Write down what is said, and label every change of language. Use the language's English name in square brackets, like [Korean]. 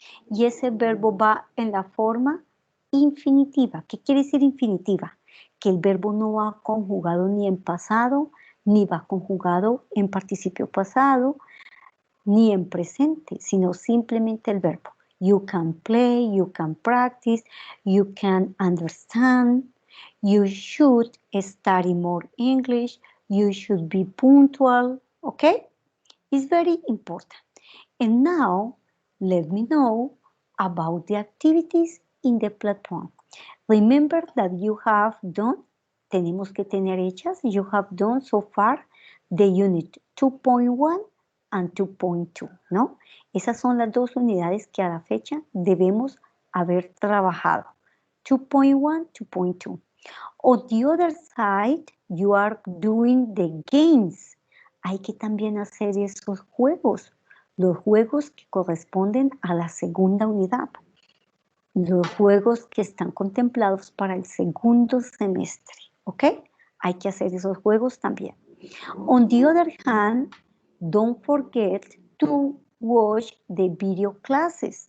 [Spanish] Y ese verbo va en la forma infinitiva. ¿Qué quiere decir infinitiva? Que el verbo no va conjugado ni en pasado, ni va conjugado en participio pasado, ni en presente, sino simplemente el verbo. [English] You can play, you can practice, you can understand, you should study more English, you should be punctual, okay? It's very important. And now, let me know about the activities in the platform. Remember that you have done, [Spanish] tenemos que tener hechas, [English] you have done so far the unit 2.1 and 2.2, ¿no? [Spanish] Esas son las dos unidades que a la fecha debemos haber trabajado. 2.1, 2.2. [English] On the other side, you are doing the games. [Spanish] Hay que también hacer esos juegos, los juegos que corresponden a la segunda unidad, los juegos que están contemplados para el segundo semestre, ¿ok? Hay que hacer esos juegos también. [English] On the other hand, don't forget to watch the video classes.